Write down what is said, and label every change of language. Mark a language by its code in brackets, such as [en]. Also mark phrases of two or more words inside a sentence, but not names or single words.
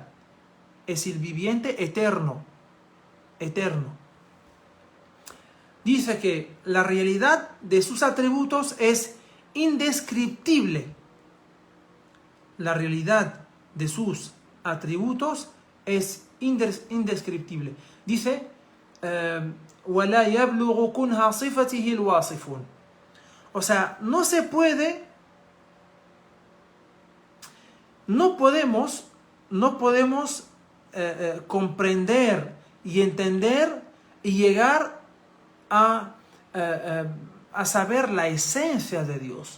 [es] Es el viviente eterno. Eterno. Dice que la realidad de sus atributos es indescriptible. La realidad de sus atributos es indescriptible. Dice, [ar] وَلَا يَبْلُغُ كُنْهَا صِفَتِهِ الْوَاصِفُونَ. [es] O sea, no podemos comprender y entender y llegar a saber la esencia de Dios.